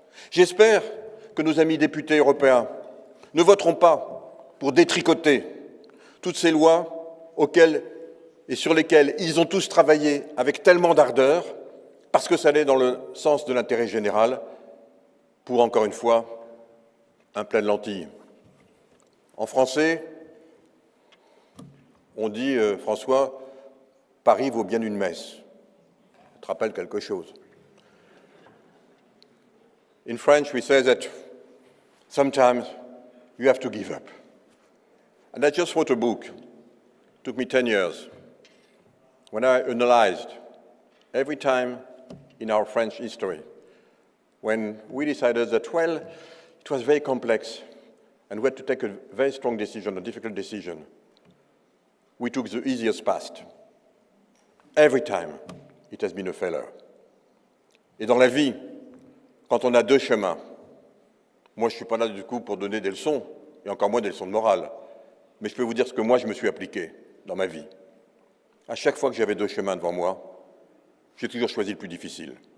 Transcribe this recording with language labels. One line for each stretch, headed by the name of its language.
French: J'espère que nos amis députés européens ne voteront pas pour détricoter toutes ces lois auxquelles et sur lesquelles ils ont tous travaillé avec tellement d'ardeur, parce que ça allait dans le sens de l'intérêt général, pour, encore une fois, un plat de lentilles. En français, on dit, François, Paris vaut bien une messe. Ça te rappelle quelque chose.
English: In French, we say that sometimes you have to give up. And I just wrote a book. It took me 10 years. When I analyzed every time in our French history, when we decided that, well, it was very complex and we had to take a very strong decision, a difficult decision, we took the easiest path. Every time, it has been a failure.
French: Et dans la vie, quand on a deux chemins, moi je ne suis pas là du coup pour donner des leçons, et encore moins des leçons de morale, mais je peux vous dire ce que moi je me suis appliqué dans ma vie. À chaque fois que j'avais deux chemins devant moi, j'ai toujours choisi le plus difficile.